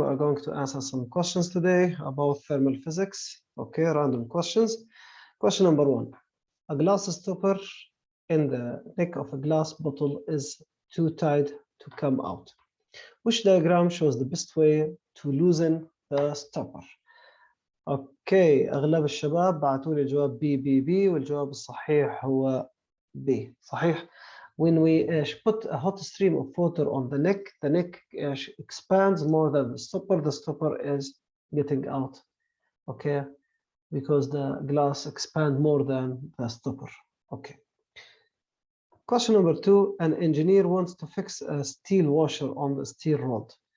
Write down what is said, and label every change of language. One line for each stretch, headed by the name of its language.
English: We are going to answer some questions today about thermal physics. Okay, random questions. Question number 1. A glass stopper in the neck of a glass bottle is too tight to come out. Which diagram shows the best way to loosen the stopper?
Arabic: Okay, أغلب الشباب بعتوا لي الجواب B والجواب الصحيح هو B. صحيح.
English: When we put a hot stream of water on the neck expands more than the stopper is getting out, okay, because the glass expands more than the stopper. Okay. Question number 2, an engineer wants to fix a steel washer on the steel rod.